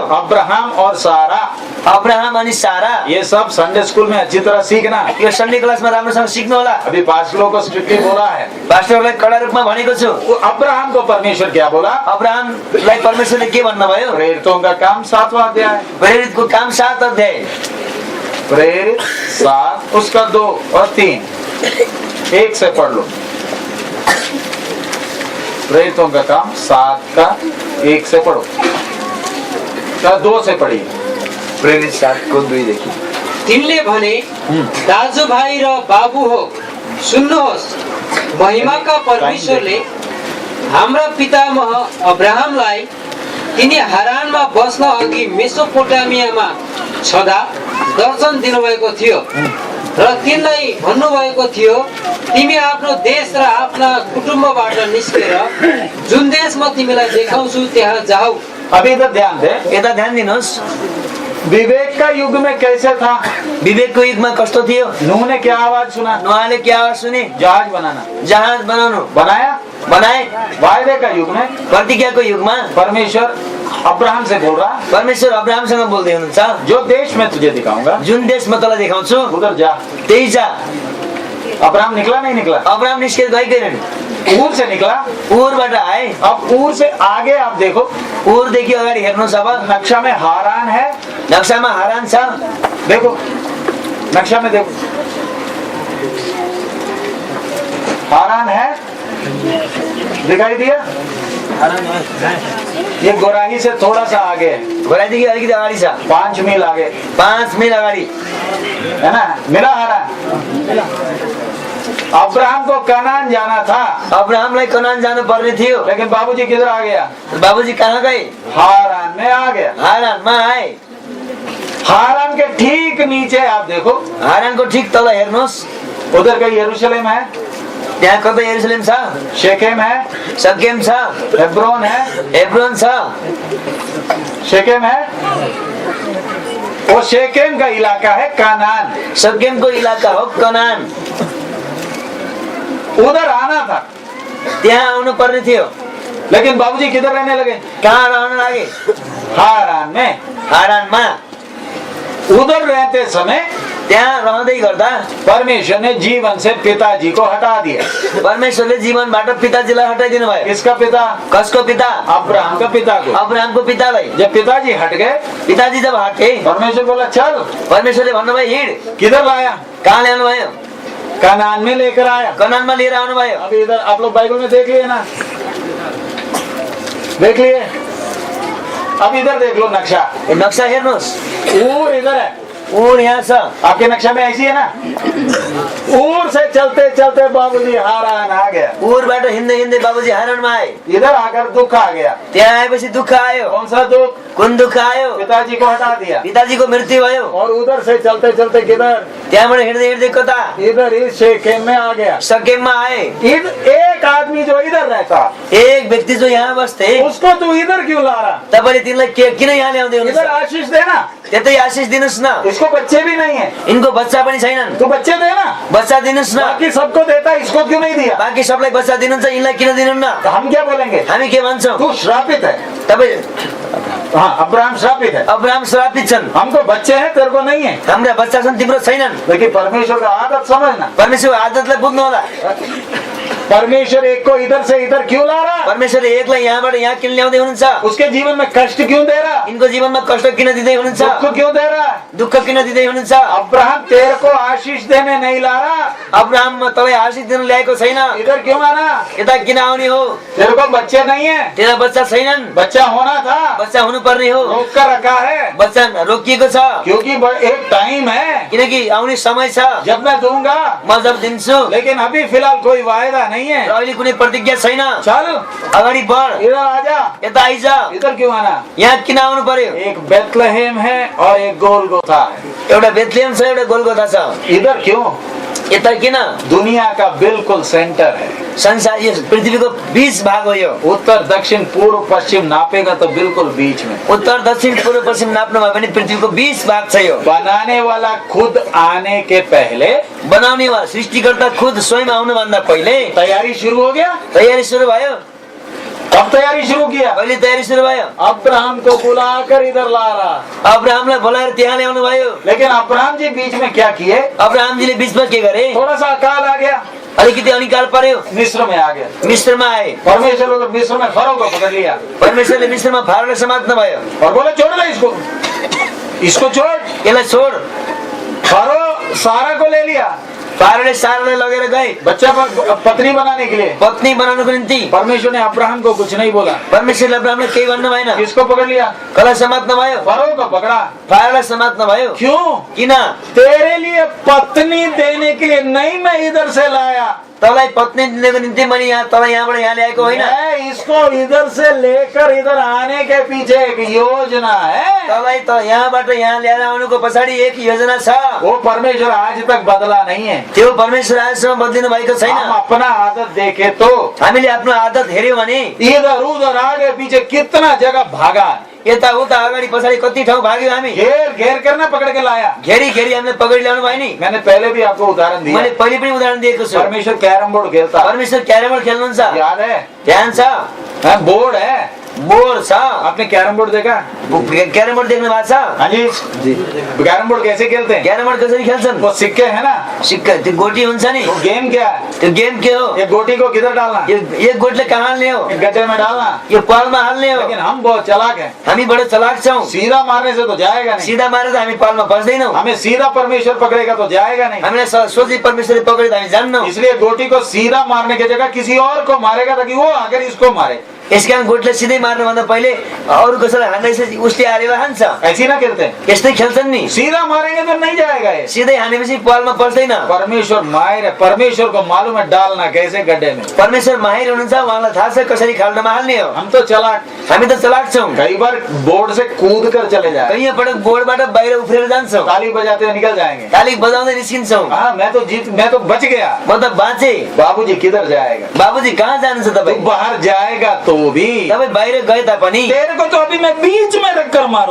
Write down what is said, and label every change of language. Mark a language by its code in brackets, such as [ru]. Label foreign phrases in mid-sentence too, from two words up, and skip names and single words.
[hi] अब्राहम और सारा। [ne] अब्राहम अनि सारा। [hi] ये सब संडे स्कूल में अच्छी तरह सीखना। [ne] यो सन्डे क्लासमा राम्रोसँग सिक्नु होला। [hi] अभी पास्टरों को स्ट्रिक्टली बोला है। [ne] पास्टरलाई कडा रूपमा भनेको छु। [hi] वो अब्राहम को परमेश्वर क्या बोला? [ne] अब्राहमलाई परमेश्वरले के भन्नुभयो? [hi] प्रेरितों का काम 7वां अध्याय, [ne] प्रेरितको काम 7 अध्याय, [hi] प्रेरित 7 उसका 2 और 3 एक से पढ़ लो। प्रेरितों का काम 7 का 1 से पढ़ो, क्या 2 से पढ़िए। [ne] प्रेरित 7 को 2 देखि। तिनले भने दाजुभाइ र बाबु हो, सुन्नुहोस्, महिमाका परमेश्वरले हाम्रा पितामह अब्राहमलाई तिनी हारानमा बस्न अघि मेसोपोटामियामा छँदा दर्शन दिनुभएको थियो र तिनलाई भन्नुभएको थियो, तिमी आफ्नो देश र आफ्ना कुटुम्बबाट निस्केर जुन देश म तिमीलाई देखाउँछु त्यहाँ जाऊ। [hi] अभी इधर ध्यान दे, [ne] यता ध्यान दिनुहोस्। [hi] विवेक का युग में कैसे था? [ne] विवेकको युगमा कस्तो थियो? [hi] नूह ने क्या आवाज सुना? [ne] नुहाले के आवाज सुने? [hi] जहाज बनाना, [ne] जहाज बनाउनु, [hi] बनाया। [ne] बनाए। [hi] वायदे का युग में [ne] प्रतिज्ञाको युगमा [hi] परमेश्वर अब्राहम से बोल रहा, [ne] परमेश्वर अब्राहमसँग बोल्दै हुनुहुन्छ, [hi] जो देश में तुझे दिखाऊंगा [ne] जुन देश म तँलाई देखाउँछु [hi] उधर जा। [ne] त्यही जा। [hi] अब्राहम निकला नहीं निकला? [ne] अब्राहम निस्केर गएन, [hi] ऊर से निकला। [ne] उरबाट आए। [hi] अब ऊर से आगे आप देखो, [ne] उरदेखि अगाडि हेर्नुहोस्। [hi] अब नक्शा में हारान है, [ne] नक्सामा हारान छ। [hi] देखो नक्शा में देखो, हारान है, दिखाई दिया? ये गोराही से थोड़ा सा आगे है, [ne] घोडादेखि अलिकति अगाडि छ, [hi] 5 मील आगे, [ne] 5 मिल अगाडि, [hi] है ना? मिला हारान। अब्राहम को कनान जाना था, [ne] अब्राहमलाई कनान जानु पर्ने थियो, [hi] लेकिन बाबूजी किधर आ गया? [ne] बाबुजी कहाँ गए? [hi] हारान में आ गया। [ne] हारानमा आए। [hi] हारान के ठीक नीचे आप देखो, [ne] हारानको ठिक तल हेर्नुहोस्, [hi] उधर का यरूशलेम है, [ne] त्यहाँ कतै यरुशलेम छ, [hi] शेकेम है, [ne] सकेम छ, [hi] हेब्रोन है, [ne] हेब्रोन छ। [hi] शेकेम है, वो शेकेम का इलाका है कनान, [ne] सकेमको इलाका हो कनान। [hi] उधर आना था, [ne] त्यहाँ आउनु पर्ने थियो, [hi] लेकिन बाबूजी किधर रहने लगे? [ne] कहाँ रहन लागे? [hi] हारान में। [ne] हारानमा। [hi] उधर रहते समय [ne] त्यहाँ रहँदै गर्दा [hi] परमेश्वर ने जीवन से पिताजी को हटा दिया। [ne] परमेश्वरले जीवनबाट पिताजीलाई हटाइदिनु भयो। [hi] किसका पिता? [ne] कसको पिता? [hi] अब्राहम का पिता को। [ne] अब्राहमको पितालाई। [hi] जब पिताजी हट गए, [ne] पिताजी जब हटे, [hi] परमेश्वर बोला चल, [ne] परमेश्वरले भन्नुभयो हिँड। [hi] किधर लाया? [ne] कहाँ ल्याउनु भयो? [hi] कनान में लेकर आया। [ne] कनानमा लिएर आउनु भयो। [hi] अभी इधर आप लोग बाइबल में देख लिए ना, देख लिए? अब इधर देख लो नक्शा, [ne] नक्सा हेर्नुहोस्, [hi] ऊर इधर है, [ne] ऊर यहाँ छ। [hi] आपके नक्शा में ऐसी है ना? ऊर से चलते चलते बाबूजी हारान आ गया, [ne] ऊरबाट हिँड्दै हिँड्दै बाबुजी हारानमा आए। [hi] इधर आकर दुख आ गया। [ne] त्यहाँ आएपछि दुःख आयो। [hi] कौन सा दुख? [ne] कुन दुःख आयो? [hi] पिताजी को हटा दिया। [ne] पिताजीको मृत्यु भयो। [hi] और उधर से चलते चलते किधर? [ne] त्यहाँबाट हिँड्दै हिँड्दै कता? [hi] इधर इस शेकेम में आ गया। [ne] सकेममा आए। [hi] एक आदमी जो इधर रहता, [ne] एक व्यक्ति जो यहाँ बस्थे, [hi] उसको तू इधर क्यों ला रहा? [ne] तपाईले तिनलाई किन यहाँ ल्याउँदै [hi] इधर [ne] हुनुहुन्छ? [hi] आशीष देना, [ne] त्यतै आशिष दिनुस् न। [hi] इसको बच्चे भी नहीं है, [ne] इनको बच्चा पनि छैनन्, [hi] तू बच्चे देना। [ne] बच्चा दिनुस् न। [hi] बाकी सबको देता, इसको क्यों नहीं दिया? [ne] बाँकी सबलाई बच्चा दिनुहुन्छ, यिनलाई किन दिनुहुन्न? [hi] तो हम क्या बोलेंगे? [ne] हामी के भन्छौँ? [hi] तू श्रापित है। [ne] तपाईँ [hi] हाँ, अब्राहम श्रापित है। [ne] अब्राहम श्रापित छन्। [hi] हमको बच्चे हैं, तेरे को नहीं है। [ne] हाम्रा बच्चा छन्, तिम्रो छैनन्। [hi] लेकिन परमेश्वर का आदत समझना। [ne] परमेश्वर आदतलाई बुझ्नु होला। [hi] परमेश्वर एक को इधर से इधर क्यों ला रहा? [ne] परमेश्वरले एकलाई यहाँबाट यहाँ किन ल्याउँदै हुनुहुन्छ? [hi] उसके जीवन में कष्ट क्यों दे रहा? [ne] इनको जीवनमा कष्ट किन दिँदै हुनुहुन्छ? [hi] दुख क्यों दे रहा? [ne] दुःख किन दिँदै हुनुहुन्छ? [hi] अब्राहम तेरे को आशीष देने नहीं ला रहा। [ne] अब्राहम तपाईँ आशीष दिन ल्याएको छैन। [hi] इधर क्यों आना? [ne] यता किन आउने हो? [hi] तेरे को बच्चे नहीं है। [ne] तेरा बच्चा छैनन्। [hi] बच्चा होना था, [ne] बच्चा हुनुपर्ने हो। [hi] रोक कर रखा है। [ne] बच्चा रोकिएको छ, [hi] क्योंकि एक टाइम है [ne] किनकि आउने समय छ [hi] जब मैं दूंगा। [ne] म जब दिन्छु। [hi] लेकिन अभी फिलहाल कोई वायदा नहीं है। [ne] र अहिले कुनै प्रतिज्ञा छैन। [hi] चल [ne] अगाडि बढ, [hi] इधर आजा। [ne] यता आइज। [hi] इधर क्यों आना? [ne] यहाँ किन आउनु पर्यो? [hi] एक बेथलेहेम है और एक गोलगोथा है। [ne] एउटा बेथलेहेम छ, एउटा गोलगोथा छ। [hi] इधर क्यों? [ne] यता किन? [hi] दुनिया का बिल्कुल सेंटर है। [ne] संसार यो पृथ्वीको बीच भाग हो यो। [hi] उत्तर दक्षिण पूर्व पश्चिम नापेगा तो बिल्कुल बीच में। [ne] उत्तर दक्षिण पूर्व पश्चिम नाप्नु भयो भने पृथ्वीको बीच भाग छ यो। [hi] बनाने वाला खुद आने के पहले, [ne] बनाउने वाला सृष्टिकर्ता खुद स्वयं आउनुभन्दा पहिले [hi] तैयारी शुरू हो गया। [ne] तयारी सुरु भयो। [hi] कब तैयारी शुरू किया? [ne] कहिले तयारी सुरु भयो? [hi] अब्राहम को बुलाकर इधर ला रहा। [ne] अब्राहमलाई बोलाएर त्यहाँ ल्याउनु भयो। [hi] लेकिन अब्राहम जी बीच में क्या किए? [ne] अब्राहमजीले बीचमा के गरे? [hi] थोड़ा सा अकाल आ गया, [ne] अलिकति अनिकाल पर्यो, [hi] मिस्र में आ गया। [ne] मिस्रमा आए। [hi] परमेश्वर ने मिस्र में फरो को पकड़ लिया [ne] परमेश्वरले मिस्रमा फारोलाई समात्नु भयो [hi] और बोले छोड़ ले इसको, इसको छोड़। [ne] यसलाई छोड। [hi] फरो सारा को ले लिया, [ne] फारोले सारालाई लगेर गए [hi] बच्चा पत्नी बनाने के लिए। [ne] पत्नी बनाउनको निम्ति। [hi] परमेश्वर ने अब्राहम को कुछ नहीं बोला। [ne] परमेश्वरले अब्राहमलाई केही भन्नु भएन। [hi] किसको पकड़ लिया? [ne] कसलाई समात्नु भयो? [hi] फरो को पकड़ा। [ne] फारोलाई समात्नु भयो। [hi] क्यों? [ne] किन? [hi] तेरे लिए पत्नी देने के लिए नहीं, मैं इधर से लाया। [ne] तँलाई पत्नी दिनको निम्ति मैले यहाँ तँलाई यहाँबाट यहाँ ल्याएको होइन। [hi] मैं इसको इधर से लेकर इधर आने के पीछे एक योजना है। [ne] तँलाई त यहाँबाट यहाँ ल्याएर आउनुको पछाडि एक योजना छ। [hi] वो परमेश्वर आज तक बदला नहीं है। [ne] त्यो परमेश्वर आजसम्म बदलिनु भएको छैन। [hi] हम अपना आदत देखे तो [ne] हामीले आफ्नो आदत हेर्यौँ भने [hi] इधर उधर आगे पीछे कितना जगह भागा, [ne] यता उता अगाडि पछाडि कति ठाउँ भाग्यौँ हामी। [hi] घेर घेर करना पकड़ के लाया। [ne] घेरी घेरी हामीले पकडी ल्याउनु भयो नि। [hi] मैंने पहले भी आपको उदाहरण दिया। [ne] मैले पहिले पनि उदाहरण दिएको छु। [hi] परमेश्वर कैरम बोर्ड खेलता, [ne] परमेश्वर क्यारम बोर्ड खेल्नुहुन्छ, [hi] याद है? [ne] ध्यान छ? [hi] बोर्ड है, [ne] बोर्ड छ। [hi] आपने कैरम बोर्ड देखा? [ne] क्यारम बोर्ड देख्नु भएको छ? [hi] हाँ जी। कैरम बोर्ड कैसे खेलते हैं? [ne] क्यारम बोर्ड कसरी खेल्छन्? [hi] वो सिक्के है ना, [ne] सिक्का, त्यो गोटी हुन्छ नि। [hi] वो गेम क्या है? [ne] त्यो गेम के हो? [hi] ये गोटी को किधर डालना? [ne] यो गोटीले कहाँ हाल्ने हो? [hi] गड्ढे में डालना। [ne] यो पालमा हाल्ने हो। [hi] लेकिन हम बहुत चालाक हैं, [ne] हामी बडो चलाक छौँ। [hi] सीधा मारने से तो जाएगा नहीं। [ne] सीधा मारेर त हामी पालमा बस्दैनौँ। [hi] हमें सीधा परमेश्वर पकड़ेगा तो जाएगा नहीं। [ne] हामीलाई सोझै परमेश्वरले पकडेर हामी जान्नौँ। [hi] इसलिए गोटी को सीधा मारने की जगह किसी और को मारेगा ताकि वो आकर इसको मारे। [ne] यसकारण गोटीलाई सिधै मार्नुभन्दा पहिले अरू कसैलाई हान्दैछ उसले हारेर हान्छ। [hi] ऐसी ना खेलते हैं, [ne] यस्तै खेल्छन् नि। [hi] सीधा मारेंगे तो नहीं जाएगा ये। [ne] सिधै हानेपछि पालमा पस्दैन। [hi] परमेश्वर माहिर है, परमेश्वर को मालूम है डालना कैसे गड्ढे में। [ne] परमेश्वर माहिर हुनुहुन्छ, उहाँलाई थाहा छ कसरी खाल्डोमा हाल्ने हो। [hi] हम तो चलाक, [ne] हामी त चलाक छौँ। [hi] कई बार बोर्ड से कूद कर चले जाए, [ne] कैयौँ पटक बोर्डबाट बाहिर उफ्रेर जान्छौँ। [hi] ताली बजाते हुए निकल जाएंगे। [ne] ताली बजाउँदै निस्किन्छौँ। [hi] हाँ मैं तो बच गया। [ne] म त बाँचे। [hi] बाबूजी किधर जाएगा? [ne] बाबुजी कहाँ जानुहुन्छ [hi] तू [ne] तपाईँ? [hi] बाहर जाएगा तो भी [ne] तपाईँ बाहिर गए तापनि [hi] तेरे को तो अभी मैं बीच में रखकर मारूं।